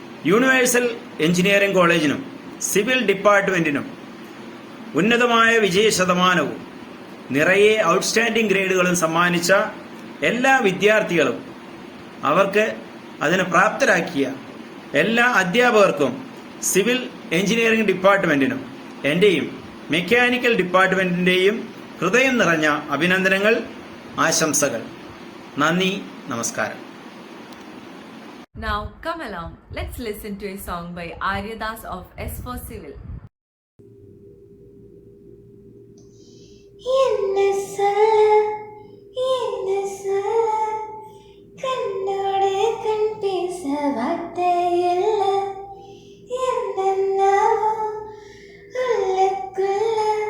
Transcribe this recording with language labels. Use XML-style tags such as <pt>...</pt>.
<ml>Universal engineering കോളേജിനും civil ഡിപ്പാർട്ട്മെന്റിനും ഉന്നതമായ വിജയ ശതമാനവും നിറയെ ഔട്ട്സ്റ്റാൻഡിംഗ് ഗ്രേഡുകളും സമ്മാനിച്ച എല്ലാ വിദ്യാർത്ഥികളും അവർക്ക് അതിന് പ്രാപ്തരാക്കിയ എല്ലാ അധ്യാപകർക്കും സിവിൽ എഞ്ചിനീയറിംഗ് ഡിപ്പാർട്ട്മെന്റിനും എൻ്റെയും മെക്കാനിക്കൽ ഡിപ്പാർട്ട്മെന്റിൻ്റെയും ഹൃദയം നിറഞ്ഞ അഭിനന്ദനങ്ങൾ, ആശംസകൾ. നന്ദി, നമസ്കാരം.</ml> <en>Now come along, let's listen to a song by Aryadas of S4 Civil.</en> <ta>என்ன சொல்ல கண்ணோடு கண் பேச வார்த்தை இல்ல, என்னென்னவோ உள்ளுக்குள்ள</ta>